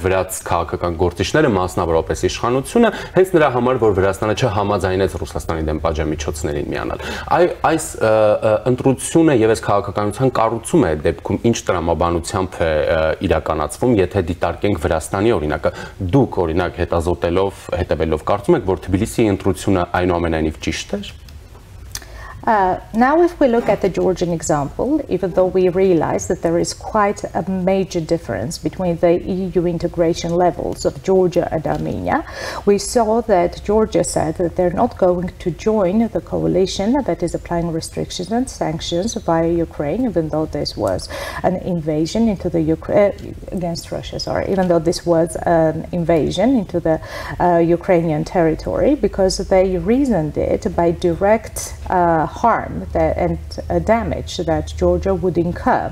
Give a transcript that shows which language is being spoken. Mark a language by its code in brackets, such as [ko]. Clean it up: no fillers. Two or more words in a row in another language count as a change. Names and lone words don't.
[hy] վրաց քաղաքական գործիչները, մասնավորապես իշխանությունը, հենց նրա համար, որ Վրաստանը չհամաձայնեց Ռուսաստանի դեմ պատժամիջոցներին միանալ։ Այս ընտրությունը եւ այս քաղաքականության կառուցում է դեպքում ինչ տրամաբանությամբ է իրականացվում, եթե դիտարկենք Վրաստանի օրինակը, դուք օրինակ հետևելով կարծում եք, որ Թբիլիսիի ընտրությունը այնուամենայնիվ ճիշտ էր։ [en] Now, if we look at the Georgian example, even though we realize that there is quite a major difference between the EU integration levels of Georgia and Armenia, we saw that Georgia said that they're not going to join the coalition that is applying restrictions and sanctions via Ukraine, even though this was an invasion into the against Russia, even though this was an invasion into the Ukrainian territory, because they reasoned it by direct harm and damage that Georgia would incur.